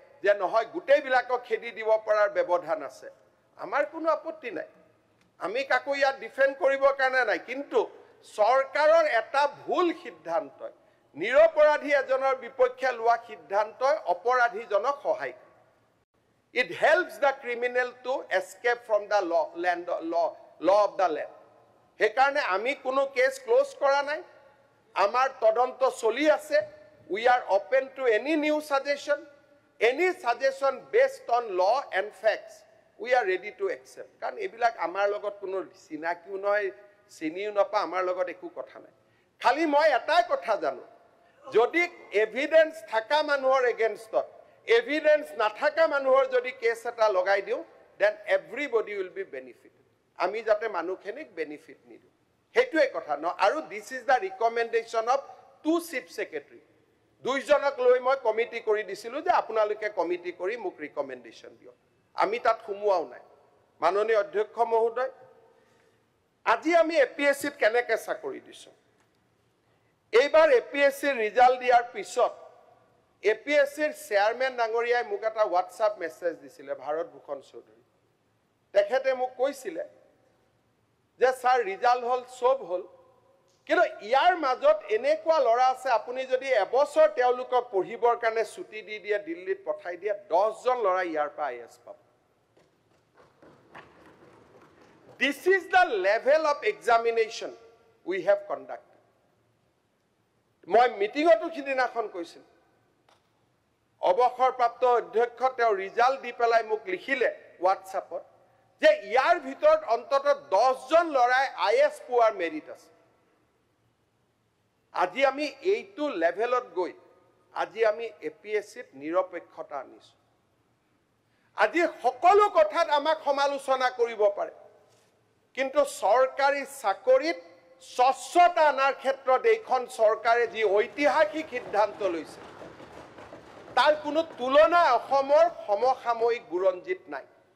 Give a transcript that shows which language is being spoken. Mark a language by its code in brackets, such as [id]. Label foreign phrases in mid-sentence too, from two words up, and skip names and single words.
[as] যে নহয় গোটেইবিলাকক খেদি দিব পৰাৰ ব্যৱধান আছে আমাৰ কোনো আপত্তি নাই আমি কাকো ইয়াত ডিফেন্ড কৰিবৰ কাৰণে নাই কিন্তু চৰকাৰৰ এটা ভুল সিদ্ধান্তই নিৰপৰাধী এজনৰ বিপক্ষে লোৱা সিদ্ধান্তই অপৰাধীজনক সহায় কৰে [en] it helps the criminal to escape from the law of the land [as] হেকাৰণে আমি কোনো [en] case close [as] কৰা নাই আমাৰ তদন্ত চলি আছে [en] we are open to any new suggestion any suggestion based on law and facts we are ready to accept [as] কাৰণ এবিলাক আমাৰ লগত কোনো চিনাকিও নহয় চিনিও নপা আমাৰ লগত একো কথা নাই খালি মই এটা কথা জানো যদি এভিডেন্স থাকা মানুহৰ এগেইনষ্টত এভিডেন্স নাথাকা মানুহৰ যদি কেছ এটা লগাই দিও [en] then everybody will be benefited [as] আমি যাতে মানুহখিনিক বেনিফিট নিদিও হেতুৱে কথা ন আৰু [en] this is the recommendation of two chief secretary [as] দুইজনক লৈ মই কমিটি কৰি দিছিলো যে আপোনালোকে কমিটি কৰি মোক ৰিকমেন্ডেশন দিও আমি তাত সুমুৱাও নাই মাননীয় অধ্যক্ষ মহোদয় আজি আমি এপিএসসি কেনেকে চাকৰি দিছো এইবাৰ এপিএসসি ৰিজাল্ট দিয়াৰ পিছত এপিএসসিৰ চেয়াৰম্যান ডাঙৰীয়াই মোক এটা হোৱাটছআপ মেছেজ দিছিলে ভাৰত ভূষণ চৌধুৰী তেখেতে মোক কৈছিলে যে স্যাৰ ৰিজাল্ট হল সব হল কিন্তু ইয়াৰ মাজত এনেকুৱা লৰা আছে আপুনি যদি এবছৰ তেওঁলোকক পঢ়িবৰ কাৰণে ছুটি দি দিয়ে দিল্লীত পঠাই দিয়ে 10 জন লৰা ইয়াৰ পৰা আইএস পাব [en] This is the level of examination we have conducted. [as] মই মিটিংতো খিদিনাখন কৈছিল অবসৰপ্ৰাপ্ত অধ্যক্ষ তেওঁ ৰিজাল্ট দি পেলাই মোক লিখিলে হোৱাটছআপত যে ইয়াৰ ভিতৰত অন্তত 10 জন লৰাই আইএস পোৱাৰ মেৰিট আছে আজি আমি এইটো লেভেলত গৈ আজি আমি এপিএসসিত নিৰপেক্ষতা আনিছো আজি সকলো কথাত আমাক সমালোচনা কৰিব পাৰে কিন্তু সৰকাৰি চাকৰিত স্বচ্ছতা আনাৰ ক্ষেত্ৰত এইখন চৰকাৰে যি ঐতিহাসিক সিদ্ধান্ত লৈছে তাৰ কোনো তুলনা অসমৰ সমসাময়িক বুৰঞ্জীত নাই